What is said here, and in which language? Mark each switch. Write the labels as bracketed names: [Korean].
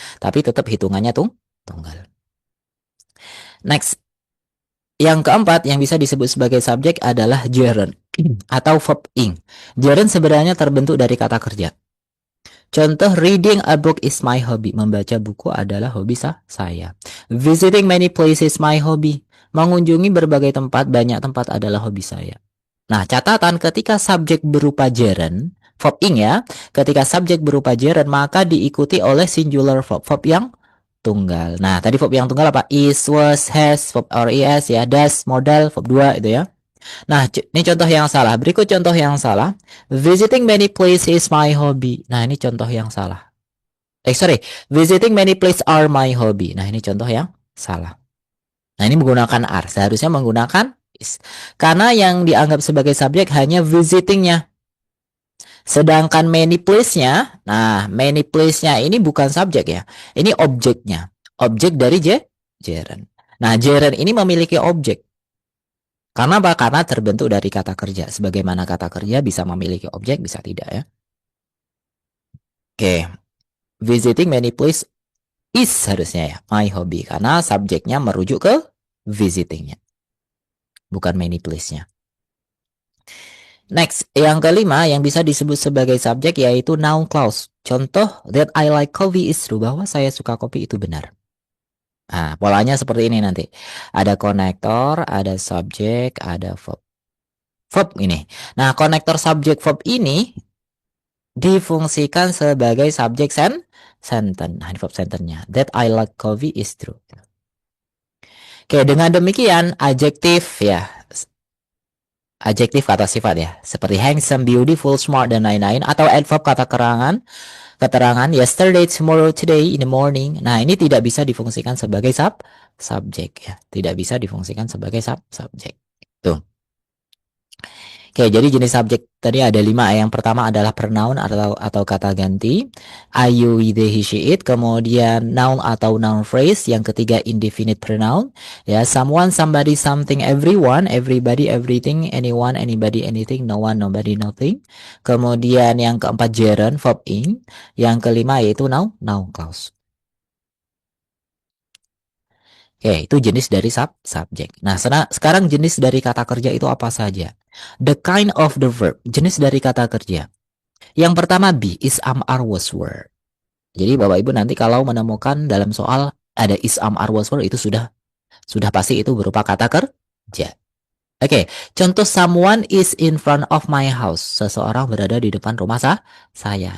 [Indonesian] Tapi tetap hitungannya tunggal. Next. Yang keempat yang bisa disebut sebagai subjek adalah gerund atau verb ing. Gerund sebenarnya terbentuk dari kata kerja. [English] Contoh, reading a book is my hobby. [Indonesian] Membaca buku adalah hobi saya. [English] Visiting many places my hobby. [Indonesian] Mengunjungi berbagai tempat, banyak tempat adalah hobi saya. Nah, catatan ketika subjek berupa gerund, verb ing ya, ketika subjek berupa gerund maka diikuti oleh singular verb yang tunggal. Nah, tadi verb yang tunggal apa? Is, was, has, verb RES ya, does, modal, verb 2 itu ya. Nah, ini contoh yang salah. Berikut contoh yang salah. [English] Visiting many places is my hobby. [Indonesian] Nah, ini contoh yang salah. [English] Sorry. Visiting many places are my hobby. [Indonesian] Nah, ini contoh yang salah. Nah, ini menggunakan are. Seharusnya menggunakan is. Karena yang dianggap sebagai subjek hanya visitingnya. Sedangkan many place-nya, nah many place-nya ini bukan subjek ya. Ini objeknya. Objek dari gerund. Nah, gerund ini memiliki objek. Karena apa? Karena terbentuk dari kata kerja. Sebagaimana kata kerja bisa memiliki objek, bisa tidak ya. Oke. [English] Visiting many place is [Indonesian] harusnya ya. [English] My hobby. [Indonesian] Karena subjeknya merujuk ke visitingnya. Bukan many place-nya. Next, yang kelima yang bisa disebut sebagai subjek yaitu noun clause. [English] Contoh, that I like coffee is true. [Indonesian] Bahwa saya suka kopi itu benar. Nah, polanya seperti ini nanti. Ada konektor, ada subjek, ada verb. Verb ini. Nah, konektor subjek verb ini difungsikan sebagai subjek sentence. Nah, ini verb sentence-nya. [English] That I like coffee is true. [Indonesian] Oke, dengan demikian adjektif ya. Adjektif kata sifat ya, seperti handsome, beautiful, smart, dan lain-lain. Atau adverb kata keterangan yesterday, tomorrow, today, in the morning. Nah, ini tidak bisa difungsikan sebagai subjek ya. Tidak bisa difungsikan sebagai subjek. Tuh. Oke, jadi jenis subjek tadi ada 5. Yang pertama adalah pronoun atau kata ganti. I, you, we, they, he, she, it. Kemudian noun atau noun phrase. Yang ketiga indefinite pronoun. Ya, someone, somebody, something, everyone, everybody, everything, anyone, anybody, anything, no one, nobody, nothing. Kemudian yang keempat gerund, verb ing. Yang kelima yaitu noun clause. Oke, itu jenis dari subjek. Nah, sekarang jenis dari kata kerja itu apa saja? [English] The kind of the verb, [Indonesian] jenis dari kata kerja. Yang pertama be, is, am, are, was, were. Jadi Bapak Ibu nanti kalau menemukan dalam soal ada is, am, are, was, were itu sudah pasti itu berupa kata kerja. [English] Oke, contoh someone is in front of my house. [Indonesian] Seseorang berada di depan rumah saya.